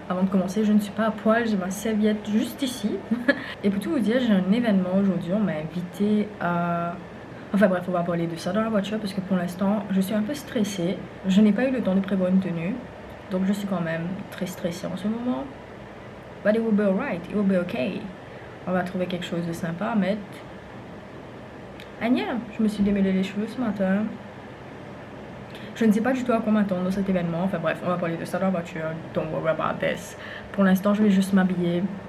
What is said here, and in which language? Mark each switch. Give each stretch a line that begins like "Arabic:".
French: Avant de commencer, je ne suis pas à poil, j'ai ma serviette juste ici. Et pour tout vous dire, j'ai un événement aujourd'hui, on m'a invité à... Enfin bref, on va parler de ça dans la voiture parce que pour l'instant, je suis un peu stressée. Je n'ai pas eu le temps de prévoir une tenue. Donc je suis quand même très stressée en ce moment.
English: But it will be alright, it will be okay.
French: On va trouver quelque chose de sympa à mettre.
English: And yeah,
French: je me suis démêlé les cheveux ce matin. Je ne sais pas du tout à quoi m'attendre dans cet événement. Enfin bref, on va parler de ça dans la voiture.
English: Don't worry about this.
French: Pour l'instant, je vais juste m'habiller.